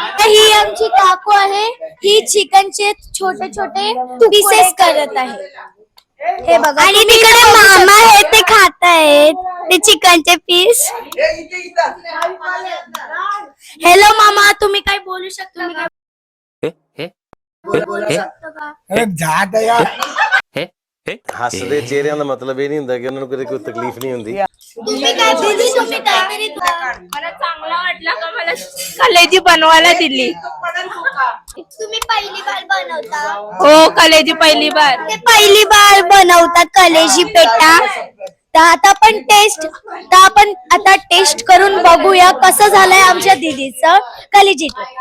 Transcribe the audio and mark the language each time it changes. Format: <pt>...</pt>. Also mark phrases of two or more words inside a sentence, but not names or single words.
<mr>ही आमची काकू आहे. ही चिकनचे छोटे छोटे पीसेस करत आहे. हे बघा, आणि तिकडे मामा आहे ते खात आहेत ते चिकनचे पीस. हॅलो मामा, तुम्ही काय बोलू शकता का?</mr> <pa>ਹੱਸਦੇ ਚਿਹਰਿਆਂ ਦਾ ਮਤਲਬ ਇਹ ਨਹੀਂ ਹੁੰਦਾ ਕਿ ਉਹਨਾਂ ਨੂੰ ਕਦੇ ਕੋਈ ਤਕਲੀਫ ਨਹੀਂ ਹੁੰਦੀ</pa> <mr>तुम्ही काय बोलू शकता? काहीतरी मला चांगला वाटला का मला कलेजी बनवायला दिली. तुम्ही पहिली बार बनवता? हो, कलेजी पहिली बार. ते पहिली बार बनवतात कलेजी पेटा. तर आपण आता टेस्ट करून बघूया कसं झालंय आमच्या दीदीचं कलेजी.</mr>